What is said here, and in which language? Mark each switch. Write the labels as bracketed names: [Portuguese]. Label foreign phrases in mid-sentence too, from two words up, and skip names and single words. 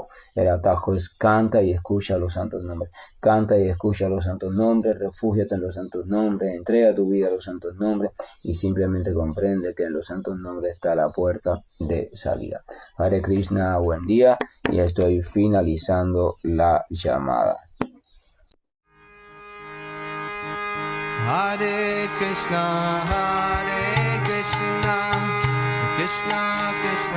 [Spanish] El atajo es canta y escucha los santos nombres. Canta y escucha los santos nombres, refúgiate en los santos nombres, entrega tu vida a los santos nombres y simplemente comprende que en los santos nombres está la puerta de salida. [Sanskrit] Hare Krishna, [Spanish] buen día, y estoy finalizando la llamada. [Sanskrit] Hare Krishna, Hare Krishna, Krishna Krishna,